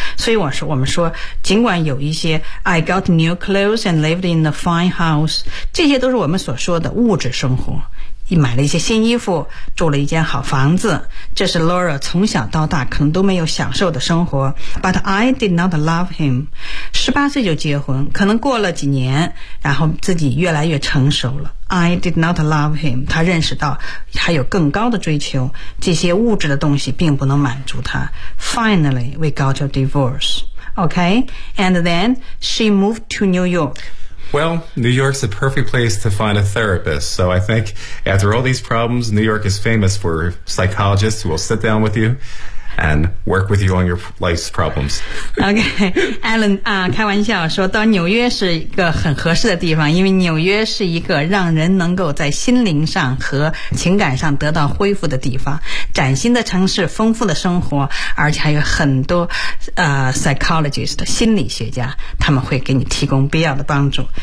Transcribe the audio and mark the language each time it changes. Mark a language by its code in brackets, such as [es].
[zh] 所以我们说尽管有一些 [en] I got new clothes and lived in a fine house， [zh] 这些都是我们所说的物质生活，买了一些新衣服，住了一间好房子，这是 Laura 从小到大可能都没有享受的生活。 [en] But I did not love him. [zh] 18岁就结婚，可能过了几年，然后自己越来越成熟了。 [en] I did not love him. [zh] 他认识到他有更高的追求，这些物质的东西并不能满足他。 [en] Finally, we got a divorce. Okay, and then she moved to New York. Well, New York's a perfect place to find a therapist. So I think after all these problems, New York is famous for psychologists who will sit down with you and work with you on your life's problems. [zh] Okay, Alan, 开玩笑说到纽约是一个很合适的地方，因为纽约是一个让人能够在心灵上和情感上得到恢复的地方。崭新的城市，丰富的生活，而且还有很多psychologist 的心理学家，他们会给你提供必要的帮助。